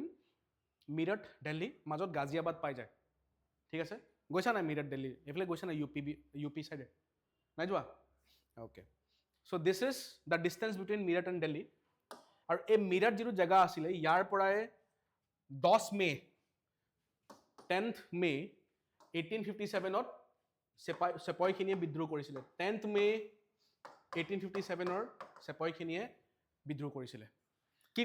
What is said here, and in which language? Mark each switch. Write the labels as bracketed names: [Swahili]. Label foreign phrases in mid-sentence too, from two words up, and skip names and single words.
[Assamese] Meerut, Delhi, মাজত গাজিয়াবাদ পাই যায় ঠিক আছে গৈছা না মিৰাট দিল্লী এইফালে গৈছা না ইউপি সাইডে নাই যোৱা [English] okay so this is the distance between Meerut and Delhi [Assamese] আৰু এই মিৰাট যিটো জেগা আছিলে ইয়াৰ পৰাই [English] 10 [Assamese] মে 10th May 1857ত চেপয়খিনিয়ে বিদ্ৰোহ কৰিছিলে 10th May 1857ৰ চেপয়খিনিয়ে বিদ্ৰোহ কৰিছিলে কি